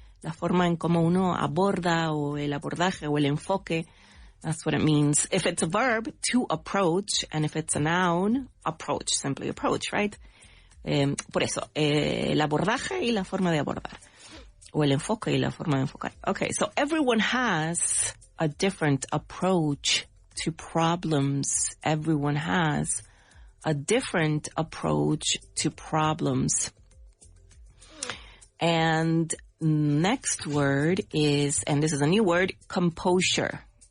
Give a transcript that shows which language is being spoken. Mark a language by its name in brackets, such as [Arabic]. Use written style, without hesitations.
[Spanish] La forma en cómo uno aborda, o el abordaje, o el enfoque. [English] That's what it means. If it's a verb, to approach, and if it's a noun, approach, simply approach, right? [Spanish] Por eso, el abordaje y la forma de abordar. O el enfoque y la forma de enfocar. [English] Okay, so everyone has a different approach to problems. Everyone has a different approach to problems. And next word is, and this is a new word, composure.